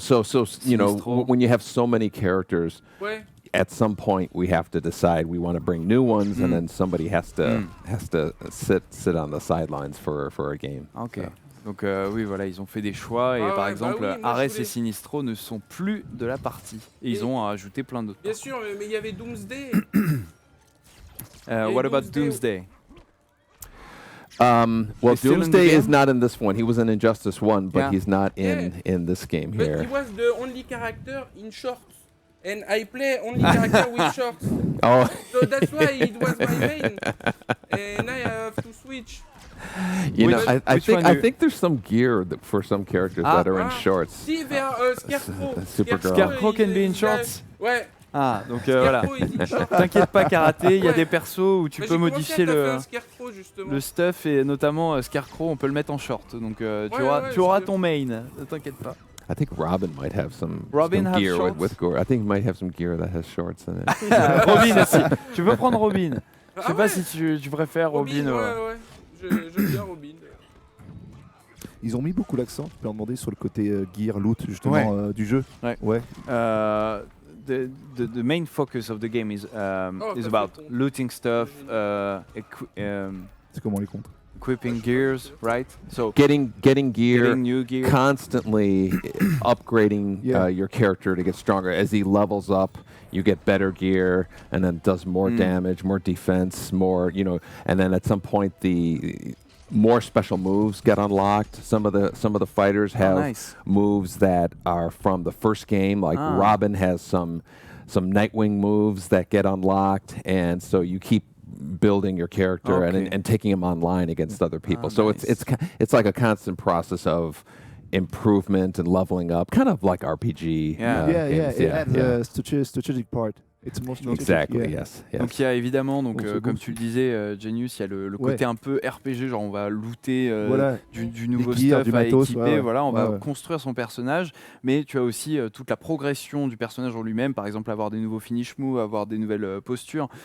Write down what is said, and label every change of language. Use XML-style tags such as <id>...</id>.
<en>So when you have so many characters, at some point we have to decide we want to bring new ones, and then somebody has to sit on the sidelines for a game. Okay. So.</en> <fr>Donc oui, voilà, ils ont fait des choix et par exemple, Ares et Sinistro ne sont plus de la partie. Et ils ont ajouté plein d'autres. Bien sûr, mais il y avait Doomsday.</fr> <en>What about Doomsday? Well, Doomsday is not in this one. He was in Injustice 1, but he's not in this game here. But he was the only character in shorts. And I play only character with shorts. Oh. So that's why it was my main. And I have to switch. I think there's some gear for some characters that are in shorts.</en> <fr>Si, vers Scarecrow.</fr> <en>Scarecrow can be in shorts.</en> <fr>Ouais. Ah, donc voilà. T'inquiète pas, Karaté, il y a des persos où tu peux modifier le stuff, et notamment Scarecrow, on peut le mettre en short. Donc tu auras ton main, ne t'inquiète pas.</fr> <en>I think Robin might have some gear with gore. I think he might have some gear that has shorts in it.</en> <fr>Robin aussi. Tu peux prendre Robin. Je sais pas si tu préfères Robin. Ouais. J'aime bien Robin. Ils ont mis beaucoup l'accent, tu peux leur demander, sur le côté gear, loot, justement, du jeu. Ouais.</fr> <en>the main focus of the game is about looting stuff,</en> <fr>c'est comment les comptes?</fr> <en>Equipping gears, right? So getting gear, new gear, constantly upgrading your character to get stronger. As he levels up, you get better gear, and then does more damage, more defense, more, you know, and then at some point the more special moves get unlocked. Some of the fighters have moves that are from the first game, like Robin has some Nightwing moves that get unlocked, and so you keep building your character and taking him online against other people. So it's like a constant process of improvement and leveling up, kind of like RPG. It adds a strategic part. It's more strategic. Exactly, yes.</en> <fr>Donc il y a évidemment, comme tu le disais, Genius, il y a le côté un peu RPG, genre on va looter du nouveau stuff à équiper, voilà, on va construire son personnage, mais tu as aussi toute la progression du personnage en lui-même, par exemple avoir des nouveaux finish moves, avoir des nouvelles postures.</fr>